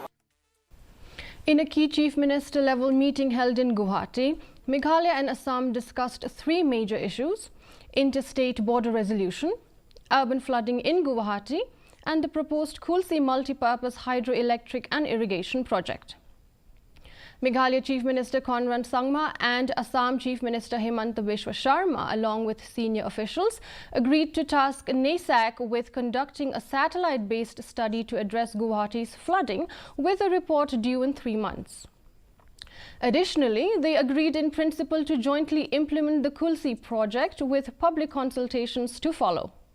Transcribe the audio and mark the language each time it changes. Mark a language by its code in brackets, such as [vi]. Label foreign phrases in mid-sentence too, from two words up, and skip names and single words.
[en] In a key chief minister level meeting held in Guwahati, Meghalaya and Assam discussed 3 major issues: interstate border resolution, urban flooding in Guwahati, and the proposed Kulsi multi-purpose hydroelectric and irrigation project. Meghalaya Chief Minister Conrad Sangma and Assam Chief Minister Himanta Biswa Sharma, along with senior officials, agreed to task NASAC with conducting a satellite-based study to address Guwahati's flooding, with a report due in 3 months. Additionally, they agreed in principle to jointly implement the Kulsi project, with public consultations to follow.